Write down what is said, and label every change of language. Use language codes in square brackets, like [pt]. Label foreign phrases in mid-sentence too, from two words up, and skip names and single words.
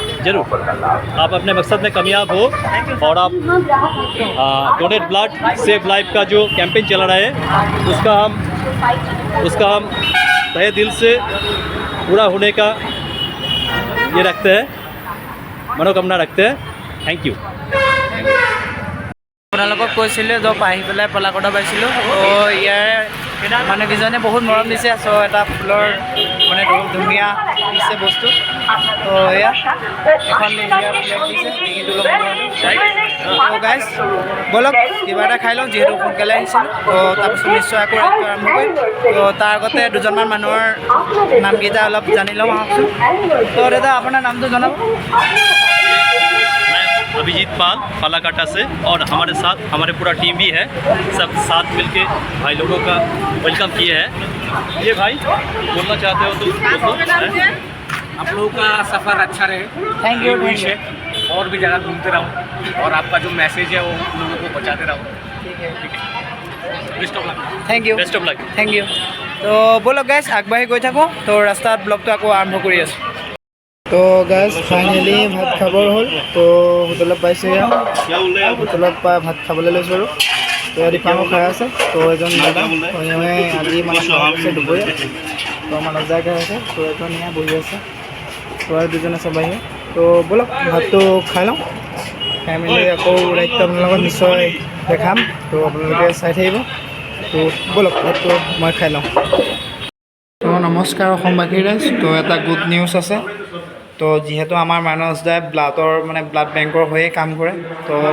[hi] जरूर आप अपने मकसद में कामयाब हो और आप [en] donate blood save life [hi] का जो कैंपेन चला रहा है उसका हम तहे दिल से पूरा होने का ये रखते हैं मनोकामना रखते हैं [en] thank you [as] আপোনালোকক কৈছিলোঁ য'ত আহি পেলাই পলাকটা পাইছিলোঁ তো ইয়াৰ মানুহকেইজনে বহুত মৰম দিছে চ' এটা ফুলৰ মানে বহুত ধুনীয়া দিছে বস্তু তো এয়া এখন ইণ্ডিয়াৰ ফ্লেগ দিছে ডিঙিটো ল'ব গাইজ ব'লক কিবা এটা খাই লওঁ যিহেতু সোনকালে আহিছিলোঁ তো তাৰপিছত নিশ্চয় আকৌ ৰাইডটো আৰম্ভ কৰিম তো তাৰ আগতে দুজনমান মানুহৰ নামকেইটা অলপ জানি লওঁ আহকচোন তো দাদা আপোনাৰ নামটো জনাব [hi] अभिजीत पाल फालाकाटा से और हमारे साथ हमारे पूरा टीम भी है सब साथ मिलके भाई लोगों का वेलकम किए हैं ये भाई बोलना चाहते हो तो आप लोगों का सफ़र अच्छा रहे [en] thank you [hi] विश है और भी जगह घूमते रहो और आपका जो मैसेज है वो लोगों को पहुँचाते रहो ठीक है [en] best of luck thank you best of luck thank you [as] তো ব'লক গাইজ আগবাঢ়ি গৈ থাকোঁ তো ৰাস্তাত ব্লগটো আকৌ আৰম্ভ কৰি আছোঁ তো গাইজ ফাইনেলি ভাত খাবৰ হ'ল তো হোটেলত পাইছোঁ ইয়াত হোটেলত পাই ভাত খাবলৈ লৈছোঁ আৰু তো ইয়াত দীপাঙো খাই আছে তো এজন দাদা আজি মানে আছে দুপৰীয়া তো মানৱ যায় খাই আছে তো এজন ইয়াত বহি আছে তো আৰু দুজন আছে বাহিৰে তো ব'লক ভাতটো খাই লওঁ খাই মেলি আকৌ ৰাইডটো আপোনালোকৰ লগত নিশ্চয় দেখাম তো আপোনালোকে চাই থাকিব তো ব'লক ভাতটো মই খাই লওঁ তো নমস্কাৰ অসমবাসী ৰাইজ তো এটা [en] good news [as] আছে তো যিহেতু আমাৰ মানস দাই ব্লাডৰ মানে ব্লাড বেংকৰ হৈয়ে কাম কৰে তো